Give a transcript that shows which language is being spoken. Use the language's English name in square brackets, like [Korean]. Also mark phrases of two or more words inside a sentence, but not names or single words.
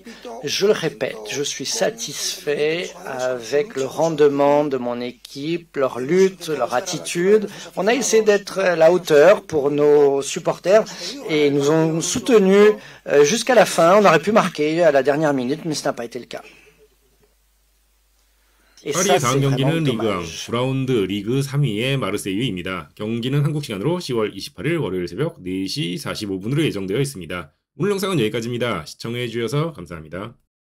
[French] Je le répète, je suis satisfait avec le rendement de mon équipe, leur lutte, leur attitude. On a essayé d'être à la hauteur pour nos supporters et ils nous ont soutenus jusqu'à la fin. On aurait pu marquer à la dernière minute, mais ce n'a pas été le cas. [Korean] 파리의 다음 경기는 리그왕, 9라운드 리그 3위의 마르세유입니다. 경기는 한국 시간으로 10월 28일 월요일 새벽 4시 45분으로 예정되어 있습니다. 오늘 영상은 여기까지입니다. 시청해주셔서 감사합니다.